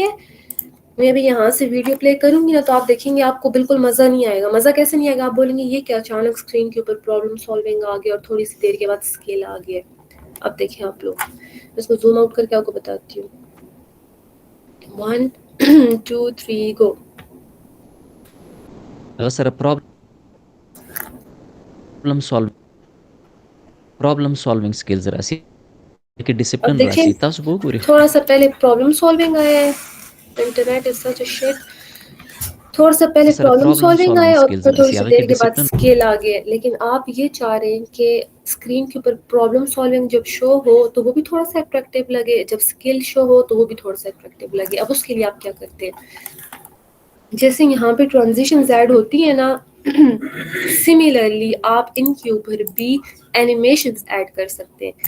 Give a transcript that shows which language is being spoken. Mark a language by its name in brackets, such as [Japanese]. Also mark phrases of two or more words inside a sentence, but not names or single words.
[Urdu] میں بھی یہاں سے [English] video play [Urdu] کروں گی نا تو آپ دیکھیں گے آپ کو بالکل مزہ نہیں آئے گا. مزہ کیسے نہیں آئے گا آپ بولیں گے یہ کیا اچانک اسکرین کے اوپر [English] problem solving [Urdu] آ گیا اور تھوڑی سی دیر کے بعد اسکل آ گیا. اب دیکھیں آپ لوگ اس کو [English] zoom out [Urdu] کر کے آپ کو بتاتی ہوں. 1 2 3 گو. [Pashto] هغه سره [English] problem solving skills [Pashto] راسي کې [Urdu] اب [Pashto] ډیسپلین [Urdu] دیکھیں [Pashto] راسي. تاسو به وګورئ [Urdu] تھوڑا سا پہلے [English] problem solving [Urdu] آیا ہے. [English] internet is such a shit. [Urdu] تھوڑا سا پہلے [Pashto] سره [English] problem solving [Pashto] سالوینګ [Urdu] آیا اور [Pashto] سکلز [Urdu] پھر تھوڑی [Pashto] راسي [Urdu] سی [Pashto] هغه [Urdu] دیر [Pashto] کې [Urdu] کے بعد [Pashto] ډیسپلین [Urdu] اسکل آ گیا. لیکن آپ یہ چاہ رہے ہیں کہ اسکرین کے اوپر [English] problem solving [Urdu] جب شو ہو تو وہ بھی تھوڑا سا اٹریکٹیو لگے جب [English] skill show [Urdu] ہو تو وہ بھی تھوڑا سا اٹریکٹیو لگے. اب اس کے لیے آپ کیا کرتے ہیں جیسے یہاں پہ [English] transitions add [Urdu] ہوتی ہیں نا سملرلی آپ ان کے اوپر بھی [English] animations add [Urdu] کر سکتے ہیں.